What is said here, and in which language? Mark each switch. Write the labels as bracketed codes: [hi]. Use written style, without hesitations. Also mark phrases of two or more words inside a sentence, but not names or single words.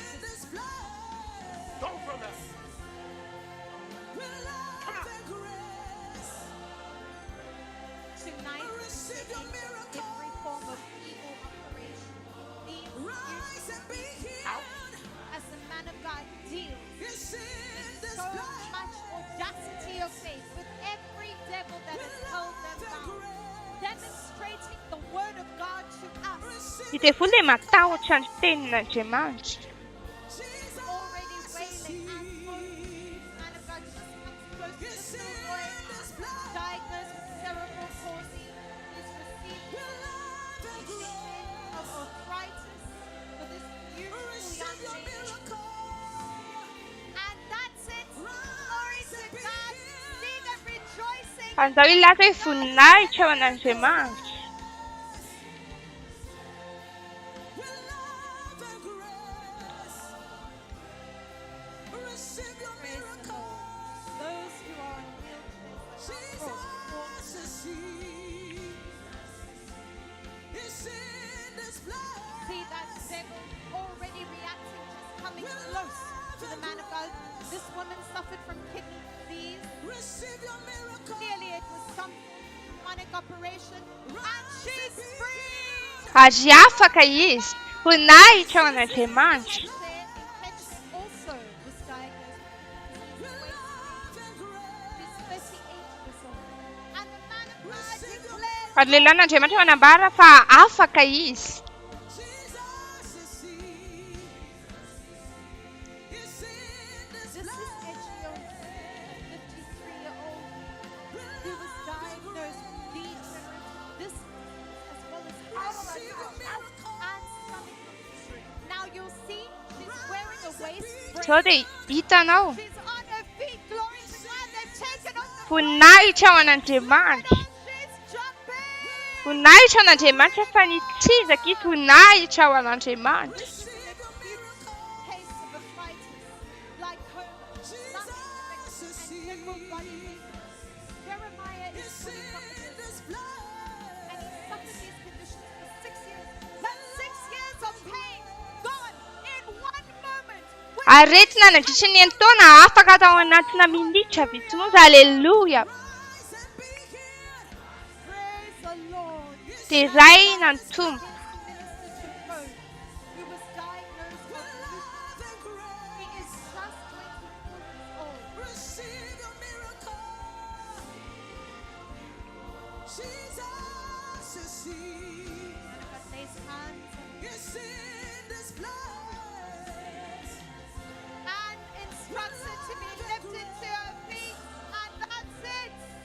[en] Tonight, we take every form of evil operation. Please as the man of God deals with so much audacity of faith with every devil that has held them bound, demonstrating the word of God to us. [mg] Dia dia voa ilay matahotra ny tenin'Andriamanitra. [en] Already wailing and moaning. Man of God just comes close to this little boy, diagnosed with cerebral palsy. He's received treatment of arthritis for this beautiful young lady. And that's it. Glory to God. See them rejoicing. [mg] Andao ilaza hoe voninahitra ao an'Andriamanitra. [en] Praise the Lord. Those who are in wheelchairs are brought see that devil already reacting, just coming close to the man of God. This woman suffered from kidney disease. Clearly it was some demonic operation. And she's free! [mg] Azy afaka izy. Voninahitra ao an'Andriamanitra. [en] There, infection also was diagnosed with disease. He's 38 years old. And the man of God declares [mg] Ary lehilahin'Andriamanitra manambara fa afaka izy. [en] this is Ejio, a 53-year-old who was diagnosed with degenerative disc as well as heart attack and stomach ulcer. Now you'll see she's wearing a waist brace. [mg] Sao dia hitanao. [en] She's on her feet, glory to God. They've taken off the [mg] Voninahitra ao an'Andriamanitra. [en] she's jumping. [mg] Voninahitra ao an'Andriamanitra fa nitsizaka izy voninahitra ao an'Andriamanitra. [en] Case of arthritis, glaucoma, lung infection, and general body weakness. Jeremiah is fully competent, and he suffered these conditions for 6 years. That's 6 years of pain gone in one moment. [mg] Aretina nandritra ny taona afaka atao anatina minitra vitsimoza. Aleluia. [en] Praise the Lord. [mg] Dia iray na ny tompo. [en] Minister to Rome, who was diagnosed with lupus. He is just 24 years old. And God lays hands and instructs her to be lifted to her feet, and that's it.